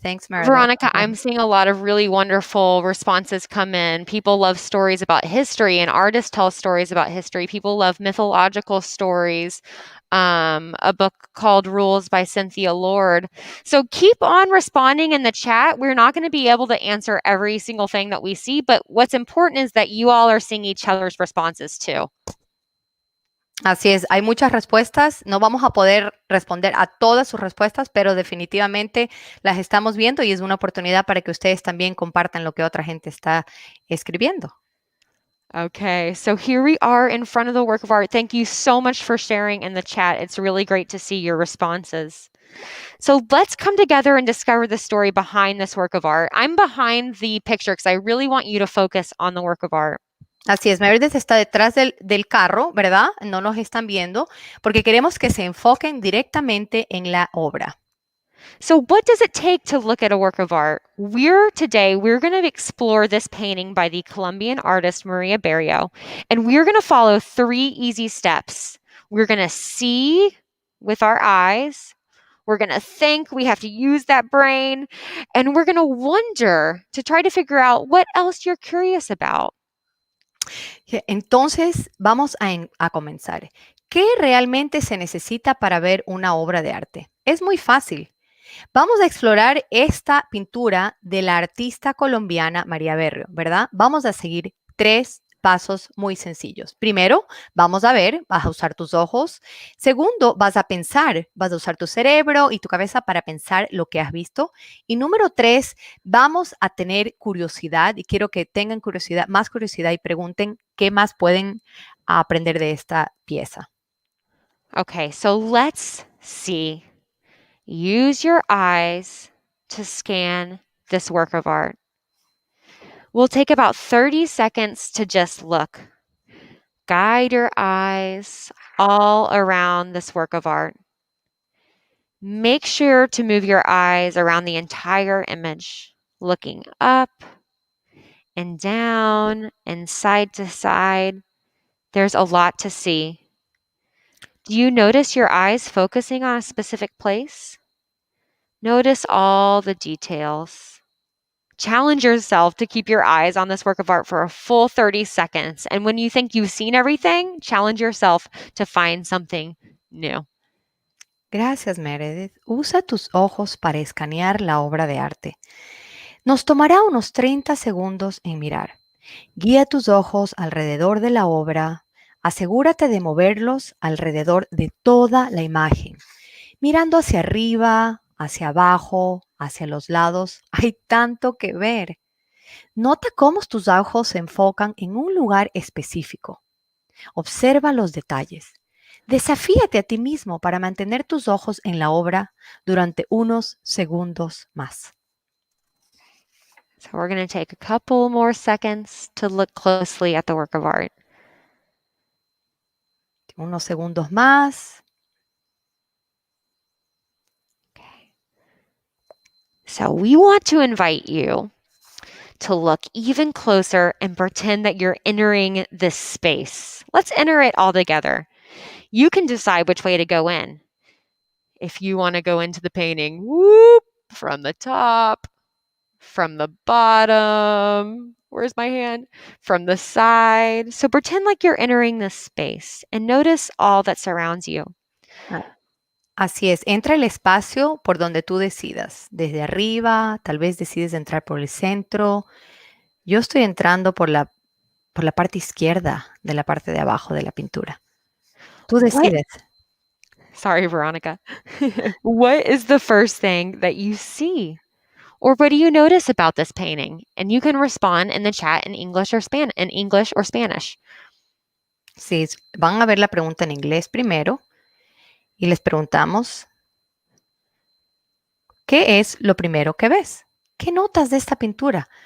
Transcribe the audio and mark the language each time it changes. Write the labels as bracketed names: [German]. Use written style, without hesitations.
[English] Thanks, Meredith. Veronica, I'm seeing a lot of really wonderful responses come in. People love stories about history, and artists tell stories about history. People love mythological stories. A book called Rules by Cynthia Lord. So keep on responding in the chat. We're not going to be able to answer every single thing that we see, but what's important is that you all are seeing each other's responses too. [Spanish] Así es, hay muchas respuestas. No vamos a poder responder a todas sus respuestas, pero definitivamente las estamos viendo y es una oportunidad para que ustedes también compartan lo que otra gente está escribiendo. [English] Okay, so here we are in front of the work of art. Thank you so much for sharing in the chat. It's really great to see your responses. So let's come together and discover the story behind this work of art. I'm behind the picture because I really want you to focus on the work of art. [Spanish] Así es, Meredith está detrás del carro, ¿verdad? No nos están viendo porque queremos que se enfoquen directamente en la obra. [English] So what does it take to look at a work of art? Today we're going to explore this painting by the Colombian artist María Berrío, and we're going to follow 3 easy steps. We're going to see with our eyes. We're going to think, we have to use that brain, and we're going to wonder to try to figure out what else you're curious about. [Spanish] Entonces, vamos a comenzar. ¿Qué realmente se necesita para ver una obra de arte? Es muy fácil. Vamos a explorar esta pintura de la artista colombiana María Berrío, ¿verdad? Vamos a seguir 3 pasos muy sencillos. Primero, vamos a ver, vas a usar tus ojos. Segundo, vas a pensar, vas a usar tu cerebro y tu cabeza para pensar lo que has visto. Y número 3, vamos a tener curiosidad y quiero que tengan curiosidad, más curiosidad y pregunten qué más pueden aprender de esta pieza. [English] Okay, so let's see. Use your eyes to scan this work of art. We'll take about 30 seconds to just look. Guide your eyes all around this work of art. Make sure to move your eyes around the entire image, looking up and down and side to side. There's a lot to see. Do you notice your eyes focusing on a specific place? Notice all the details. Challenge yourself to keep your eyes on this work of art for a full 30 seconds. And when you think you've seen everything, challenge yourself to find something new. [Spanish] Gracias, Meredith. Usa tus ojos para escanear la obra de arte. Nos tomará unos 30 segundos en mirar. Guía tus ojos alrededor de la obra. Asegúrate de moverlos alrededor de toda la imagen, mirando hacia arriba, hacia abajo, hacia los lados. Hay tanto que ver. Nota cómo tus ojos se enfocan en un lugar específico. Observa los detalles. Desafíate a ti mismo para mantener tus ojos en la obra durante unos segundos más. [English] So we're going to take a couple more seconds to look closely at the work of art. [Spanish] Unos segundos más. [English] Okay. So we want to invite you to look even closer and pretend that you're entering this space. Let's enter it all together. You can decide which way to go in. If you want to go into the painting, whoop, from the top, from the bottom, where's my hand? From the side. So pretend like you're entering this space and notice all that surrounds you. [Spanish] Así es, entra el espacio por donde tú decidas. Desde arriba, tal vez decides entrar por el centro. Yo estoy entrando por la parte izquierda de la parte de abajo de la pintura. Tú decides. [English] Sorry, Veronica. What is the first thing that you see? Or what do you notice about this painting? And you can respond in the chat in English or Spanish. [Spanish] Sí, van a ver la pregunta en inglés primero y les preguntamos, ¿qué es lo primero que ves? ¿Qué notas de esta pintura?